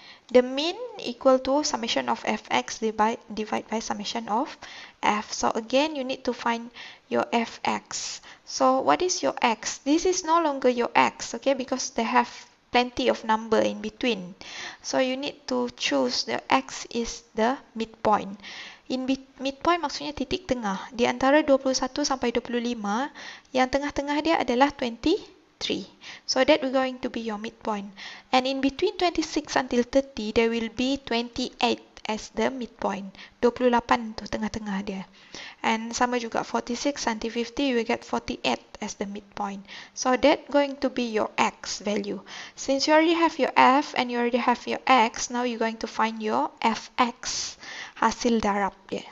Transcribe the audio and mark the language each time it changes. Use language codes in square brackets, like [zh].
[en] The mean equal to summation of fx divide by summation of f. So again, you need to find your fx. So what is your x? This is no longer your x, okay? Because they have plenty of number in between. So you need to choose the x is the midpoint. In midpoint [ms] maksudnya titik tengah. Di antara 21 sampai 25, yang tengah-tengah dia adalah 23. [en] So that will going to be your midpoint. And in between 26 until 30, there will be 28 as the midpoint. [ms] 28 tu tengah-tengah dia. [en] And [ms] sama juga [en] 46 until 50, you will get 48 as the midpoint. So that going to be your x value. Since you already have your f and you already have your x, now you're going to find your fx, [ms] hasil darab dia.